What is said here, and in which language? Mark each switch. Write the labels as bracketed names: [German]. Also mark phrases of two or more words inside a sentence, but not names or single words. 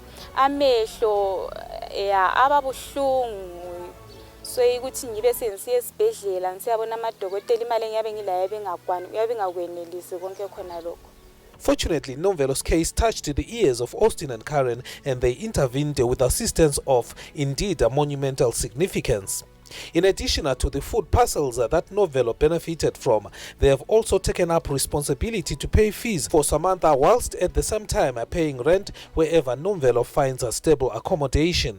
[Zulu] Amehlo ababuhlungu, so ukuthi ngibe sengisiya esibhedlela ngisiyabona amadokotela imali engiyabe ngilayo yabe ngakwenelisi konke khona lokho. [English] Fortunately, Nomvelo's case touched the ears of Austin and Karen, and they intervened with assistance of, indeed, a monumental significance. In addition to the food parcels that Nomvelo benefited from, they have also taken up responsibility to pay fees for Samantha, whilst at the same time paying rent wherever Nomvelo finds a stable accommodation.